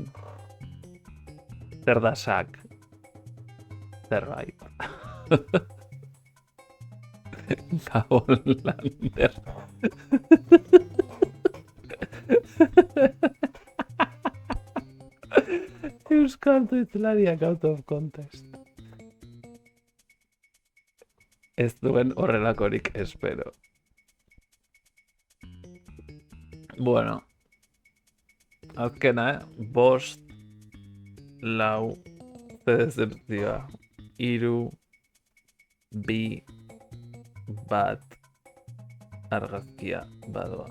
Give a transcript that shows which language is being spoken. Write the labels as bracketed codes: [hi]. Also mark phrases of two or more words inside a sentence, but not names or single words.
[eu] Zer da sak. Zerbait. Gabon Lander. Euskal Tuitzlariak [en] out of context. [eu] Ez duen horrelakorik espero. Bueno. Azkena, bost, lau, zedezertzioa, 3, 2, 1, argazkia badoa.